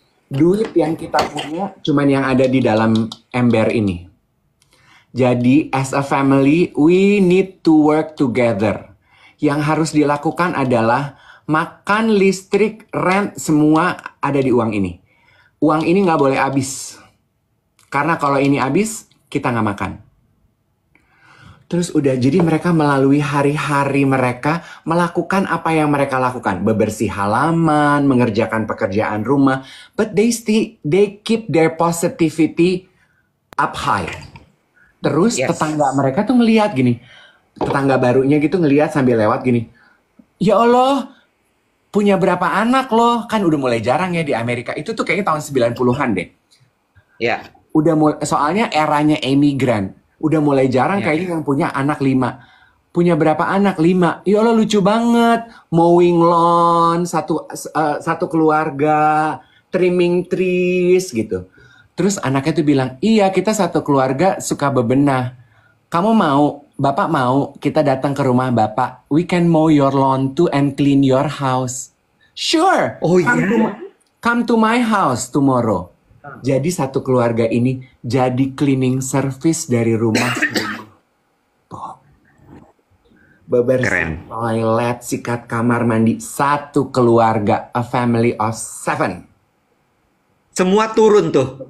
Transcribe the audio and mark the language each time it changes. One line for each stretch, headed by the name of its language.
Indonesian: Duit yang kita punya cuman yang ada di dalam ember ini.
English: Jadi as a family we need to work together.
Indonesian: Yang harus dilakukan adalah makan, listrik, rent, semua ada di uang ini. Uang ini nggak boleh habis. Karena kalau ini habis, kita nggak makan. Terus udah, jadi mereka melalui hari-hari mereka melakukan apa yang mereka lakukan. Bebersih halaman, mengerjakan pekerjaan rumah.
English: But they keep their positivity up high.
Indonesian: Terus tetangga mereka tuh ngelihat gini. Tetangga barunya gitu ngelihat sambil lewat gini. Ya Allah, punya berapa anak loh? Kan udah mulai jarang ya di Amerika. Itu tuh kayaknya tahun 90-an deh. Udah mulai, soalnya eranya emigran. Udah mulai jarang kayaknya yang punya anak 5. Punya berapa anak? 5. Ya Allah, lucu banget.
English: Mowing lawn,
Indonesian: satu keluarga,
English: trimming trees
Indonesian: gitu. Terus anaknya tuh bilang, iya kita satu keluarga suka bebenah. Kamu mau, bapak mau kita datang ke rumah bapak.
English: We can mow your lawn too and clean your house. Sure. Come to my house tomorrow.
Indonesian: Jadi satu keluarga ini jadi cleaning service dari rumah. bebersih Keren. toilet, sikat kamar mandi, satu keluarga,
English: a family of 7
Indonesian: Semua turun tuh.